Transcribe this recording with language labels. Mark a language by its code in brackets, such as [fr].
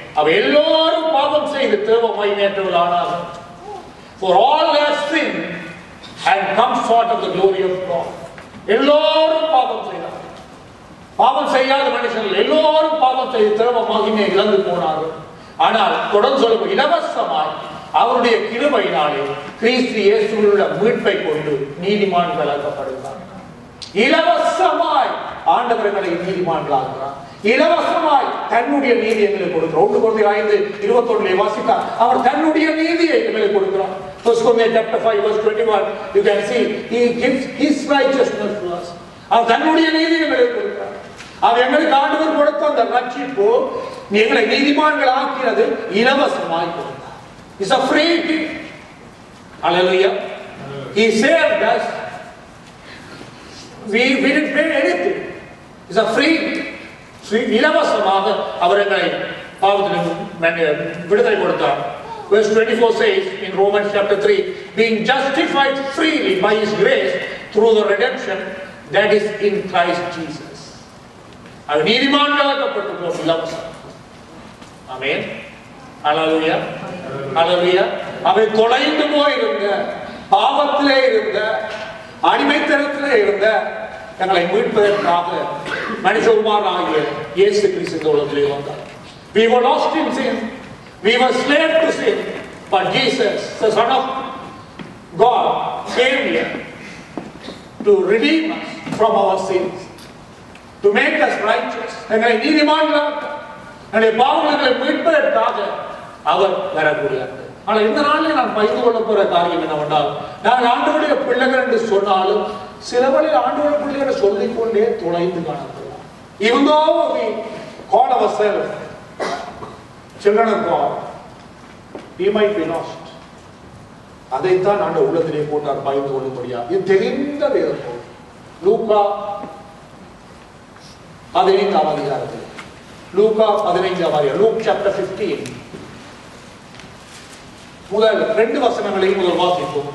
[ta] அவ எல்லோரும் பாவம் செய்து தேவ மகிமையற்றவர்களானார்கள். [en] For all have sinned and come short of the glory of God. [ta] எல்லோரும் பாவம் செய்தார்கள். பாவம் செய்யாத மனுஷர்கள் எல்லோரும் பாவம் செய்து தேவ மகிமையை இழந்து போனார்கள். ஆனால் தொடர்ந்து சொல்லும், இலவசமாய் அவருடைய கிருபையினாலே கிறிஸ்து இயேசுவில் உள்ள மீட்பை கொண்டு நீதிமான்களாக்கப்படுகிறார். இலவசமாய் ஆண்டவர்களை நீதிமான்களாகிறார். இலவசமாய் தன்னுடைய நீதி எங்களுக்கு கொடுக்கிறார். 1 Corinthians 5:21 வாசித்தார், அவர் தன்னுடைய நீதியை எங்களுக்கு கொடுக்கிறார். [en] 1 Corinthians chapter 5 verse 21, you can see he gives his righteousness to us. [ta] அவர் தன்னுடைய நீதியை எங்களுக்கு கொடுக்கிறார். அவர் எங்களுக்கு ஆண்டவர் கொடுத்த அந்த ரட்சிப்பு எங்களை நீதிமான்கள் ஆக்கிறது இலவசமாய் கொடுத்தார். [en] It's a free gift. Hallelujah. He saved us. We didn't pay anything. It's a free gift. [ta] இலவசமாக அவர் எங்களை பாவத்திலிருந்து விடுதலை கொடுத்தார். [en] Verse 24 says in Romans chapter 3, being justified freely by his grace through the redemption that is in Christ Jesus. [ta] அது நீதிமான்களாக்கப்பட்டோம் இலவசம். ஆமென். ஹல்லேலூயா. ஹல்லேலூயா. அவை தொலைந்து போயிருந்த, பாவத்திலே இருந்த, அடிமைத்தனத்திலே இருந்த எங்களை மீட்பதற்காக மனுஷகுமாரனாகிய இயேசு கிறிஸ்து இந்த உலகத்திலே வந்தார். [en] We were lost in sin. We were slave to sin. But Jesus, the Son of God, came here to redeem us from our sins, to make us righteous. [ta] எங்களை நீதிமான்களாக்க, எங்களை பாவங்களை மீட்பதற்காக அவர் வரக்கூடியார். ஆனால் இந்த நாளில் நான் பகிர்ந்து கொள்ள போற காரியம் என்னவென்றால், நான் ஆண்டவருடைய பிள்ளைகள் என்று சொன்னாலும் சில வழியில் ஆண்டவருடைய பிள்ளைகளை சொல்லிக் கொண்டே தொலைந்து காணப்படலாம். [en] Even though we call ourselves children of God, we might be lost. [ta] அதைத்தான் ஆண்டவர் உள்ளத்திலே போட்டார் பகிர்ந்து கொள்ளும்படியா. இது தெரிந்த வேதம். லூக்கா 15ஆம் அதிகாரத்தில் லூக்கா 15 லூக் சாப்டர் 15 முதல் 2 வசனங்களையும் முதல் வாசிப்போம்.